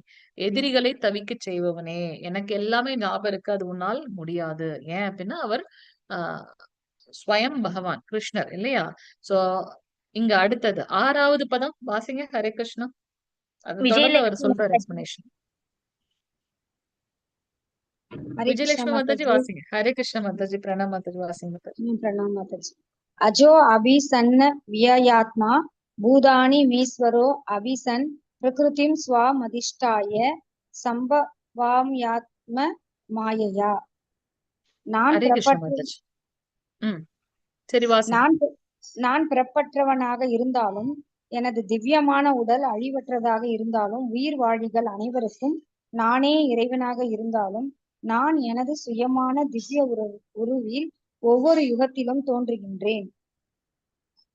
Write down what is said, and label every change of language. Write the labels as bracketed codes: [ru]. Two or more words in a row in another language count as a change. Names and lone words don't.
[ta] எதிரிகளை தவிக்க செய்பவனே, எனக்கு எல்லாமே ஞாபகம் இருக்கு, அது உன்னால் முடியாது. ஏன் அப்படின்னா அவர் ஆஹ் ஸ்வயம் பகவான் கிருஷ்ணர் இல்லையா? சோ இங்க அடுத்தது 6வது பதம் வாசிங்க. ஹரே கிருஷ்ணா. அது தொடர்ந்து அவர் சொல்றாரு எக்ஸ்பிளனேஷன். [hi] हरे कृष्ण [ta] விஜயலட்சுமி [hi] माता [ta] மாதாஜி [hi] जी। [ta] வாசிங்க. ஹரே கிருஷ்ண மாதாஜி. பிரணாம் மாதாஜி. வாசிங்க மாதாஜி. [hi] प्रणाम माता जी। [sa] अजो अभिसन्न व्ययात्मा भूतानि वीश्वरो अभिसन् प्रकृतिं स्वामधिष्ठाय संभवाम्यात्म मायया। [ta] நான் ஹரே கிருஷ்ண மாதாஜி. சரி வாசிங்க. நான் பிறப்பற்றவனாக இருந்தாலும் எனது திவ்யமான உடல் அழிவற்றதாக இருந்தாலும் உயிர் வாழிகள் அனைவருக்கும் நானே இறைவனாக இருந்தாலும் நான் எனது சுயமான திவ்ய உருவில் ஒவ்வொரு யுகத்திலும் தோன்றுகின்றேன்.